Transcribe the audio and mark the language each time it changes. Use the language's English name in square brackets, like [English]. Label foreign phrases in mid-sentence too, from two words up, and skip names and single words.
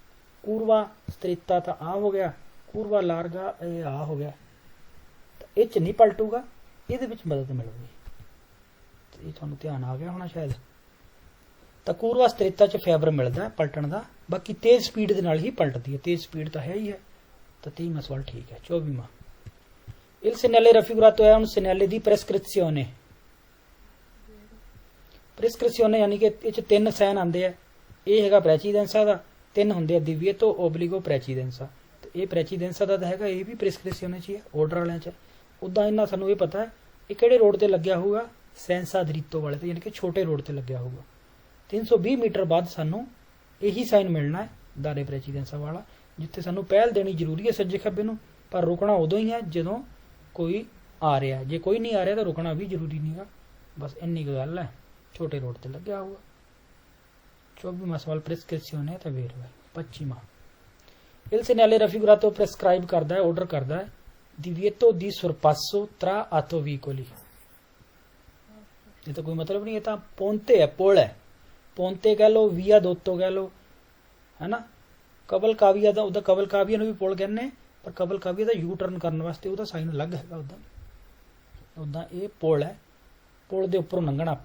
[Italian] curva stretta [Punjabi] ਤਾਂ ਆ ਹੋ ਗਿਆ, [Italian] curva larga [Punjabi] ਇਹ ਆ ਹੋ ਗਿਆ। ਇਹ 'ਚ ਨਹੀਂ ਪਲਟੂਗਾ, ਇਹਦੇ ਵਿੱਚ ਮਦਦ ਮਿਲੂਗੀ। ਇਹ ਤੁਹਾਨੂੰ ਧਿਆਨ ਆ ਗਿਆ ਹੋਣਾ ਸ਼ਾਇਦ। ਤਾਂ [Italian] curva stretta [Punjabi] 'ਚ ਫੇਵਰ ਮਿਲਦਾ ਪਲਟਣ ਦਾ, ਬਾਕੀ ਤੇਜ਼ ਸਪੀਡ ਦੇ ਨਾਲ ਹੀ ਪਲਟਦੀ ਹੈ। ਤੇਜ਼ ਸਪੀਡ ਤਾਂ ਹੈ ਹੀ ਹੈ। ਤਾਂ 23ਵਾਂ ਸਵਾਲ ਠੀਕ ਹੈ। [Italian] 24ਵਾਂ il segnale raffigurato è un segnale di prescrizione। [Punjabi] prescrizione ਯਾਨੀ ਕਿ ਇਹ 'ਚ 3 ਸਾਈਨ ਆਉਂਦੇ ਆ। ਇਹ ਹੈਗਾ ਪ੍ਰੈਸੀਡੈਂਸਾ ਦਾ, 3 ਹੁੰਦੇ ਆ [Italian] divieto obbligo precedenza। [Punjabi] ਤੇ ਇਹ ਪ੍ਰੈਸੀਡੈਂਸਾ ਦਾ ਤਾਂ ਹੈਗਾ, ਇਹ ਵੀ prescrizione 'ਚ ਹੀ ਹੈ, ਆਰਡਰ ਵਾਲਿਆਂ 'ਚ। ਉੱਦਾਂ ਇਹਨਾਂ ਸਾਨੂੰ ਇਹ ਪਤਾ ਹੈ ਇਹ ਕਿਹੜੇ ਰੋਡ ਤੇ ਲੱਗਿਆ ਹੋਊਗਾ, [Italian] senso dritto [Punjabi] ਵਾਲੇ ਤੇ, ਯਾਨੀ ਕਿ ਛੋਟੇ ਰੋਡ ਤੇ ਲੱਗਿਆ ਹੋਊਗਾ। 320 ਮੀਟਰ ਬਾਅਦ ਸਾਨੂੰ ਇਹੀ ਸਾਈਨ ਮਿਲਣਾ ਹੈ, [Italian] dare precedenza [Punjabi] ਵਾਲਾ, ਜਿੱਥੇ ਸਾਨੂੰ ਪਹਿਲ ਦੇਣੀ ਜ਼ਰੂਰੀ ਹੈ ਸੱਜੇ ਖੱਬੇ ਨੂੰ, ਪਰ ਰੁਕਣਾ ਉਦੋਂ ਹੀ ਹੈ ਜਦੋਂ ਕੋਈ ਆ ਰਿਹਾ। ਜੇ ਕੋਈ ਨਹੀਂ ਆ ਰਿਹਾ ਤਾਂ ਰੁਕਣਾ ਵੀ ਜ਼ਰੂਰੀ ਨਹੀਂਗਾ। ਬਸ ਇੰਨੀ ਕੁ ਗੱਲ ਹੈ, ਛੋਟੇ ਰੋਡ ਤੇ ਲੱਗਿਆ ਹੋਊਗਾ। 24ਵਾਂ ਸਵਾਲ prescrizione ਹੈ ਤਾਂ ਵੇਰਵਾ ਹੈ। [Italian] 25ਵਾਂ il segnale raffigurato prescribe [Punjabi] ਕਰਦਾ ਹੈ, ਆਰਡਰ ਕਰਦਾ ਹੈ [Italian] divieto di sorpasso tra autovicoli। [Punjabi] ਇਹ ਤਾਂ ਕੋਈ ਮਤਲਬ ਨਹੀਂ, ਇਹ ਤਾਂ ਪੋਂਤੇ ਹੈ, ਪੁਲ ਹੈ। ਪੋਂਤੇ ਕਹਿ ਲਓ, ਵੀਆ ਦੋਤੋ ਕਹਿ ਲਓ, ਹੈ ਨਾ। ਕਬਲ ਕਾਵੀਆ ਦਾ, ਉਹਦਾ ਕਬਲ ਕਾਵੀਆ ਨੂੰ ਵੀ ਪੁਲ ਕਹਿੰਦੇ, ਪਰ ਕਬਲ ਕਾਵੀਆ ਦਾ ਯੂ ਟਰਨ ਕਰਨ ਵਾਸਤੇ ਉਹਦਾ ਸਾਈਨ ਅਲੱਗ ਹੈਗਾ। ਉੱਦਾਂ ਇਹ ਪੁਲ ਹੈ, ਪੁਲ ਦੇ ਉੱਪਰੋਂ ਲੰਘਣਾ ਆਪਾਂ।